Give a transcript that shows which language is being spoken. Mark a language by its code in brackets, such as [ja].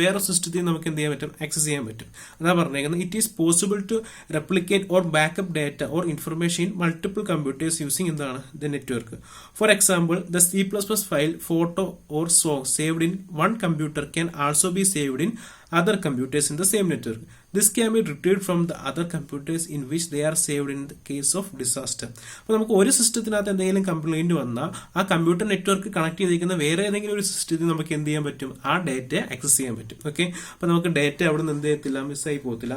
[ml] വേറെ സിസ്റ്റത്തിൽ നമുക്ക് എന്ത് ചെയ്യാൻ പറ്റും? ആക്സസ് ചെയ്യാൻ പറ്റും. അതാ പറഞ്ഞേക്കുന്നത് [en] It is possible to replicate or backup data or information in multiple computers using the network. For example, the C++ file, photo or song saved in one computer can also be saved in other computers in the same network. This can be retrieved from the other computers in which they are saved in the case of disaster. [ml] അപ്പോൾ നമുക്ക് ഒരു സിസ്റ്റത്തിനകത്ത് എന്തെങ്കിലും complaint വന്നാൽ ആ computer network connect ചെയ്തിരിക്കുന്ന വേറെ ഏതെങ്കിലും ഒരു സിസ്റ്റത്തിൽ നമുക്ക് എന്ത് ചെയ്യാൻ പറ്റും? ആ ഡാറ്റ ആക്സസ് ചെയ്യാൻ പറ്റും. ഓക്കെ, അപ്പൊ നമുക്ക് ഡാറ്റ അവിടെ നിന്ന് എന്ത് ചെയ്യത്തില്ല? മിസ്സായി പോകത്തില്ല.